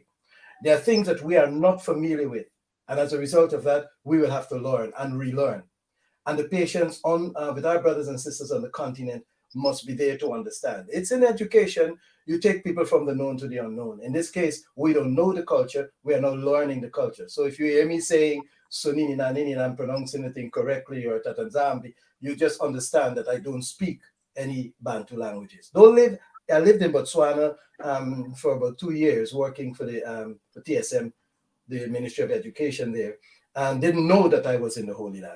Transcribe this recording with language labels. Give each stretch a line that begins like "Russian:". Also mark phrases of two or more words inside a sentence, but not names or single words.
English: There are things that we are not familiar with. And as a result of that, we will have to learn and relearn. And the patience on with our brothers and sisters on the continent must be there to understand. It's in education, you take people from the known to the unknown. In this case, we don't know the culture, we are now learning the culture. So if you hear me saying Sunini na nini and I'm pronouncing the thing correctly or Tatanzambi, you just understand that I don't speak any Bantu languages. I lived in Botswana for about 2 years working for the for TSM, the Ministry of Education there, and didn't know that I was in the Holy Land.